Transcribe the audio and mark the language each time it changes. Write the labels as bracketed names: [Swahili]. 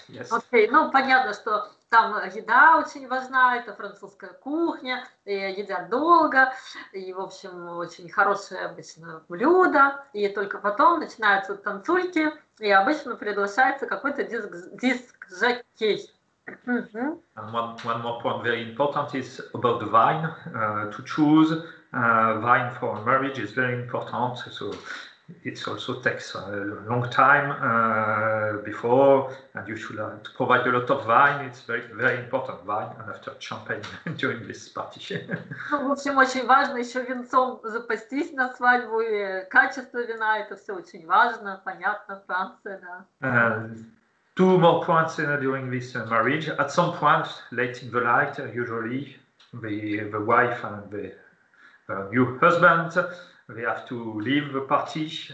[Russian] Окей, ну понятно, что там еда очень важна, это французская кухня, и едят долго, и, в общем, очень хорошее обычно блюдо, и только потом начинаются танцульки, и обычно приглашается какой-то диск-жокей. [English] And one more point very important is about the wine. To choose wine for marriage is very important. So it also takes a long time before, and you should provide a lot of wine. It's very, very important, wine, and after champagne during this party. [Russian] Ну, в общем, очень важно еще винцом запастись на свадьбу, и качество вина, это все очень важно, понятно, Франция, да. [English] Two more points during this marriage. At some point, late in the night, usually the wife and the new husband, they have to leave the party.